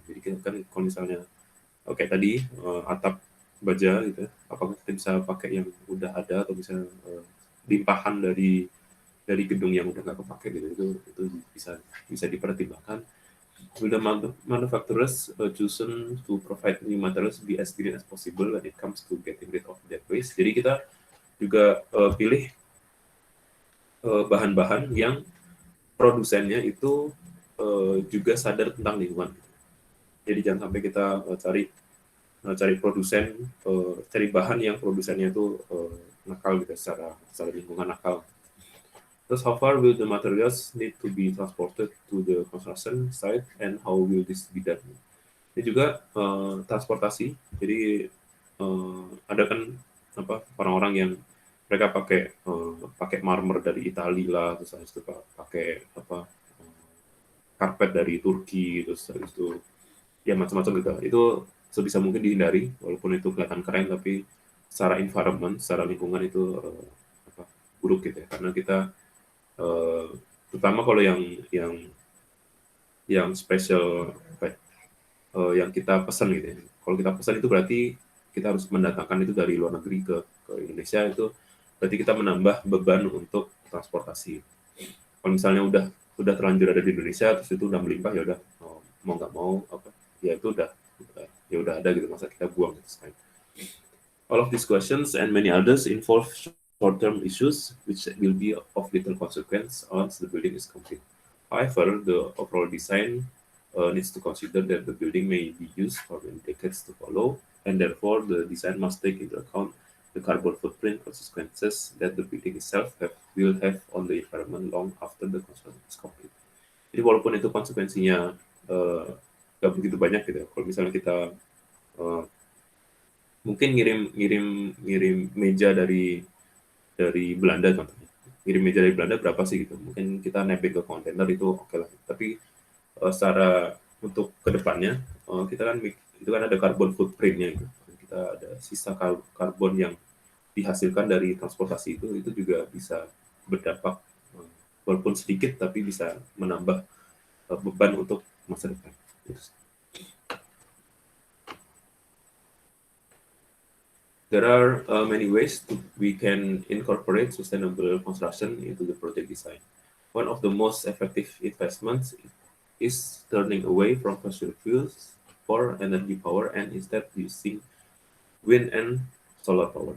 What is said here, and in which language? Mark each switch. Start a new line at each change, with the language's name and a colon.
Indonesian: Jadi kan kalau misalnya tadi atap baja gitu, apakah kita bisa pakai yang udah ada atau bisa limpahan dari gedung yang udah nggak kepake gitu. Itu bisa dipertimbangkan.
English: Will the manufacturers chosen to provide new materials be as green as possible when it comes to getting rid of that waste?
Indonesian: Jadi kita juga pilih bahan-bahan yang produsennya itu juga sadar tentang lingkungan. Jadi jangan sampai kita cari produsen, cari bahan yang produsennya itu nakal gitu, secara lingkungan nakal.
English: Thus, how far will the materials need to be transported to the construction site, and how will this be done?
Indonesian: Ini juga transportasi. Jadi ada kan orang-orang yang mereka pakai marmer dari Italia lah, terus habis itu pakai karpet dari Turki, terus habis itu ya macam-macam gitu. Itu sebisa mungkin dihindari, walaupun itu kelihatan keren, tapi secara environment, secara lingkungan itu buruk gitu ya, karena kita terutama kalau yang special yang kita pesan gitu ya. Kalau kita pesan itu berarti kita harus mendatangkan itu dari luar negeri ke Indonesia, itu berarti kita menambah beban untuk transportasi. Kalau misalnya udah terlanjur ada di Indonesia, terus itu udah melimpah, ya udah mau nggak mau ya itu udah ada gitu, masa kita buang gitu.
English: All of these questions and many others involve short-term issues which will be of little consequence once the building is complete. However, the overall design needs to consider that the building may be used for many decades to follow, and therefore the design must take into account the carbon footprint consequences that the building itself will have on the environment long after the construction is complete.
Indonesian: Jadi walaupun itu konsekuensinya nggak begitu banyak gitu, kalau misalnya kita mungkin ngirim meja dari Belanda contohnya, ngirim meja dari Belanda berapa sih gitu, mungkin kita nebeng ke kontainer itu oke lah, tapi secara untuk kedepannya kita kan itu kan ada carbon footprintnya gitu. Kita ada sisa karbon yang dihasilkan dari transportasi itu juga bisa berdampak walaupun sedikit, tapi bisa menambah beban untuk masa depan.
English: There are many ways we can incorporate sustainable construction into the project design. One of the most effective investments is turning away from fossil fuels for energy power and instead using wind and solar power.